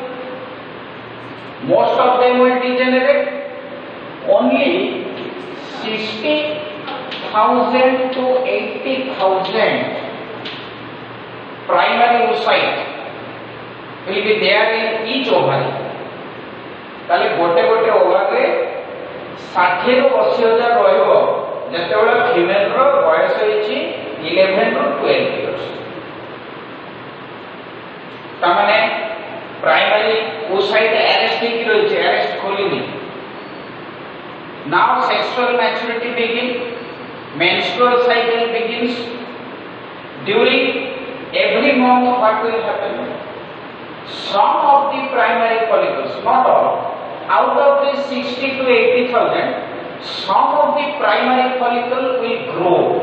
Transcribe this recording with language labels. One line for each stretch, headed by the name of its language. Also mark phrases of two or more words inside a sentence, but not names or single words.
English: Most of them will degenerate. Only 60,000 to 80,000 primary oocytes will be there in each ovary.
Odia: ତାଲେ ଗୋଟେ ଗୋଟେ ଓଭରି 60 ରୁ 80,000 ରହିବ ଯେତେବେଳେ ଫିମେଲ ର ବୟସ ହେଇଛି 11 ରୁ 12 ଇୟର୍ସ। ତାମାନେ
English: primary oocyte arrest
Odia: ହେଇକି ରହିଛି, arrest ଖୋଲିନି।
English: Now sexual maturity begins, menstrual cycle begins. During every month what will happen? Some of the primary follicles, not all, out of the 60 to 80,000, some of the primary follicle will grow.